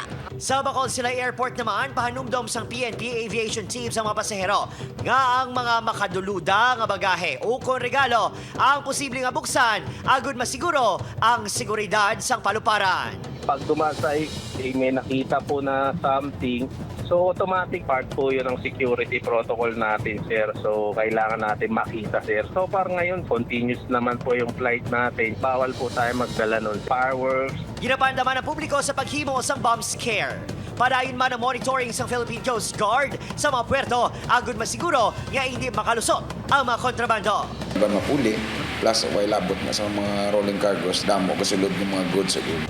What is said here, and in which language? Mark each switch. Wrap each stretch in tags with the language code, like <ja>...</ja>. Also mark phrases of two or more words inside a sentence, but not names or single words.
<hil>Sa Bacolod Sila Airport naman, pahanumdom sang PNP Aviation Team sa mga pasahero nga ang mga makaduluda nga bagahe o kung regalo ang posibleng abuksan agud masiguro ang seguridad sang paluparan.</hil> <tl>Pag dumasay, may nakita po na something, so automatic part po yun ang</tl> <en>security protocol</en> <tl>natin, sir. So kailangan natin makita, sir.</tl> <en>So far</en> <tl>ngayon, continuous naman po yung flight natin. Bawal po tayo magdala nun.</tl> <en>Fireworks.</en> <hil>Ginapanda man ang publiko sa paghimo sang</hil> <en>bomb scare.</en> <hil>Padayon man ang monitoring sa Philippine Coast Guard sa mga puerto, agud masiguro nga hindi makalusot ang mga kontrabando. Iba mapuli, plus way labot na sa mga</hil> <en>rolling cargos,</en> <hil>damo kasulod ng mga goods sa good.</hil>